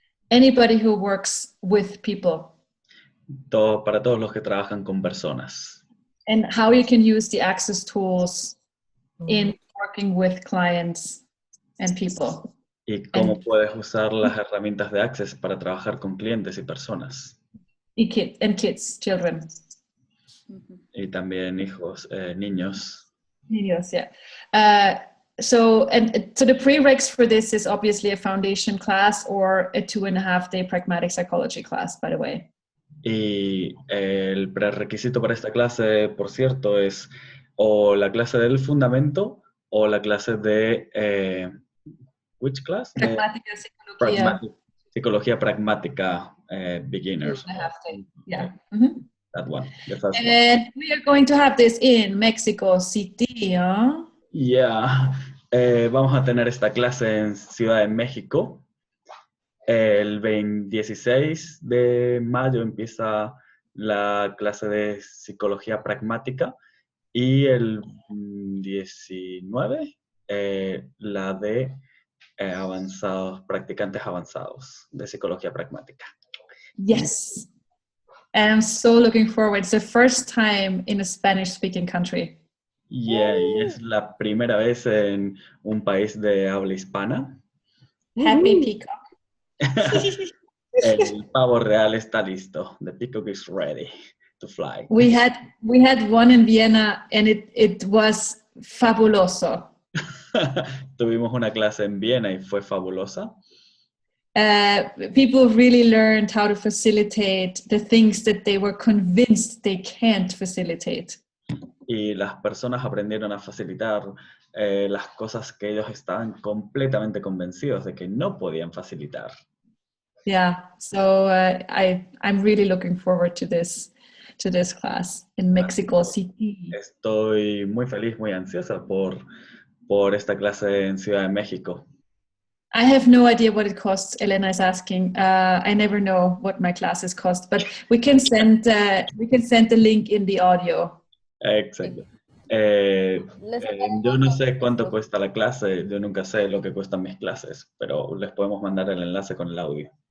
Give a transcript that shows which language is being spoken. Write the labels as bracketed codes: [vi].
[en] anybody who works with people, [es] para todos los que trabajan con personas. [en] and how you can use the access tools in working with clients and people. [es] Y cómo puedes usar las herramientas de Access para trabajar con clientes y personas. [en] Kids, children. [es] Y también hijos, niños. [en] Yes, yeah. So the prereqs for this is obviously a foundation class or a 2.5-day pragmatic psychology class, by the way. [es] Y el prerequisito para esta clase, por cierto, es o la clase del fundamento o la clase de... [en] ¿which class? [es] Pragmática, psicología. Psicología pragmática, beginners. [en] 2.5-day, yeah. Mm-hmm. That one. The first one. And we are going to have this in Mexico City, huh? Yeah. [es] Vamos a tener esta clase en Ciudad de México. El 16 de mayo empieza la clase de psicología pragmática y el 19 la de avanzados, practicantes avanzados de psicología pragmática. [en] Yes. And I'm so looking forward. It's the first time in a Spanish-speaking country. [es] Yeah, y es la primera vez en un país de habla hispana. [en] Happy Peacock. [es] El pavo real está listo. [en] The peacock is ready to fly. We had one in Vienna and it was fabuloso. [es] Tuvimos una clase en Viena y fue fabulosa. [en] People really learned how to facilitate the things that they were convinced they can't facilitate. [es] Y las personas aprendieron a facilitar las cosas que ellos estaban completamente convencidos de que no podían facilitar. [en] Yeah, so I'm really looking forward to this class in Mexico City. [es] Estoy muy feliz, muy ansiosa por esta clase en Ciudad de México. [en] I have no idea what it costs. Elena is asking. I never know what my classes cost, but we can send the link in the audio. [es] Exacto. Yo no sé cuánto cuesta la clase, yo nunca sé lo que cuestan mis clases, pero les podemos mandar el enlace con el audio.